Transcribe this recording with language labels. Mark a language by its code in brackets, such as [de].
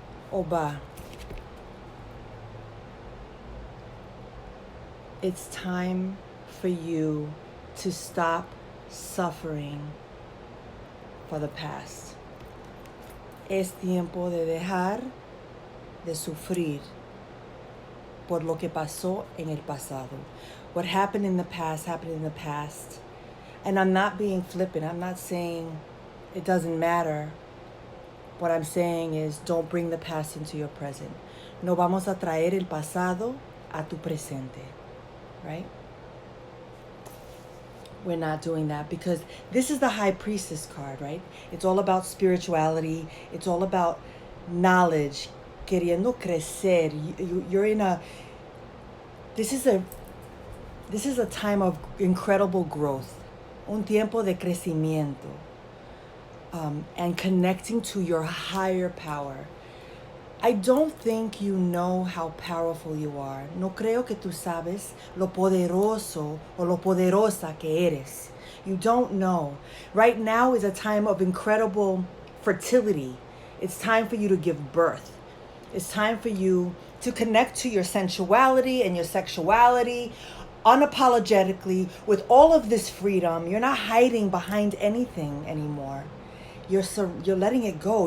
[en] Oba. It's time for you to stop suffering for the past. [es] Es tiempo de dejar de sufrir por lo que pasó en el pasado. [en] What happened in the past happened in the past. And I'm not being flippant. I'm not saying it doesn't matter. What I'm saying is don't bring the past into your present. [es] No vamos a traer el pasado a tu presente. [en] Right? We're not doing that because this is the High Priestess card, right? It's all about spirituality. It's all about knowledge. [es] Queriendo crecer. [en] You're in a... This is a time of incredible growth. [es] Un tiempo de crecimiento. [en] And connecting to your higher power. I don't think you know how powerful you are. [es] No creo que tú sabes lo poderoso o lo poderosa que eres. [en] You don't know. Right now is a time of incredible fertility. It's time for you to give birth. It's time for you to connect to your sensuality and your sexuality unapologetically with all of this freedom. You're not hiding behind anything anymore. You're letting it go.